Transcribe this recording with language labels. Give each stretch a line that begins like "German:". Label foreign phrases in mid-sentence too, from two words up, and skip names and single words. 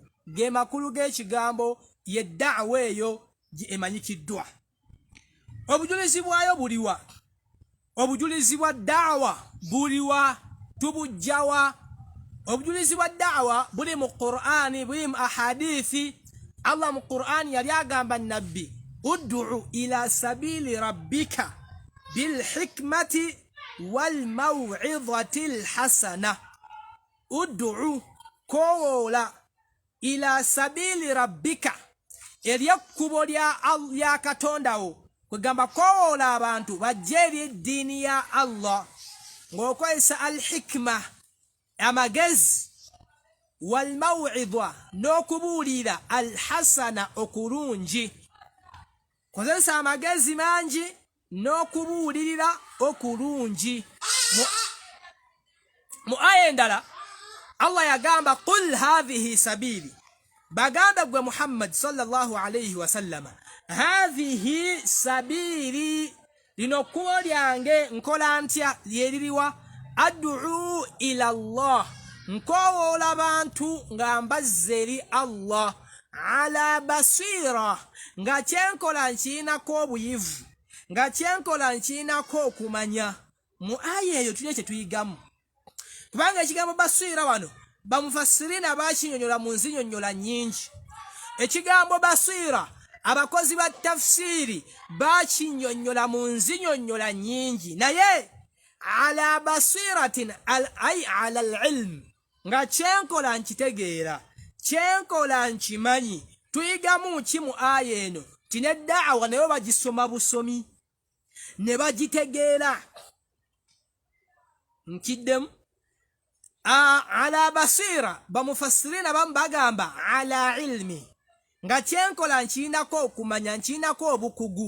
Ganda: Ge makulu g'ekigambo ye da'wa eyo emanyikiddwa. Obujulizi bwayo buliwa? Obujulizi bwa da'wa buliwa? Tubujjawa? Obujulizi bwa da'wa buli mu Qur'ani buli mu ahadithi. Allah mu Qur'ani yali agamba nabbi
Arabic: ادع إلى سبيل ربك بالحكمة والموعظة الحسنة.
Ganda: Ud'u koowoola
Arabic: إلى سبيل ربك
Ganda: eryekkubo lya Katondawo kwegamba koowoola abantu bajje eri eddiini ya Allah ng'okozesa al-hikma amagezi
Arabic: والموعظة
Ganda: n'okubuulira al-hasana okulungi. Kozesa amagezi mangi n'okubuulirira okulungi. Mu aya endala Allah yagamba
Arabic: قل هذه سبيلي,
Ganda: bagamba gwe Muhammad
Arabic: صلى الله عليه وسلم, هذه سبيلي,
Ganda: lino kkubo lyange nkola ntya lyeririwa,
Arabic: أدعو إلى الله,
Ganda: nkowoola bantu nga mbazze eri Allah,
Arabic: على بصيرة,
Ganda: nga kyenkola nkiinako obuyivu, nga kyenkola nkiinako okumanya. Mu aya eyo tulina kye tuyigamu, kubanga ekigambo basira wano bamufassirina bakinyonyola mu nzinyonnyola nnyingi. Ekigambo basira abakozi ba tafsiri bakinyonnyola mu nzinyonnyola nnyingi, naye
Arabic: على بصيرة أي على العلم,
Ganda: nga kyenkola nkitegeera, kyenkola nkimanyi. Tuyigamu ki mu aya eno? Tina da'wa nayo bagisoma busomi ne bagitegeera. Nkiddemu
Arabic: على بصيرة
Ganda: bamufassirina bamu bagamba
Arabic: على علم,
Ganda: nga kyenkola nkiinako okumanya, nkiinako obukugu.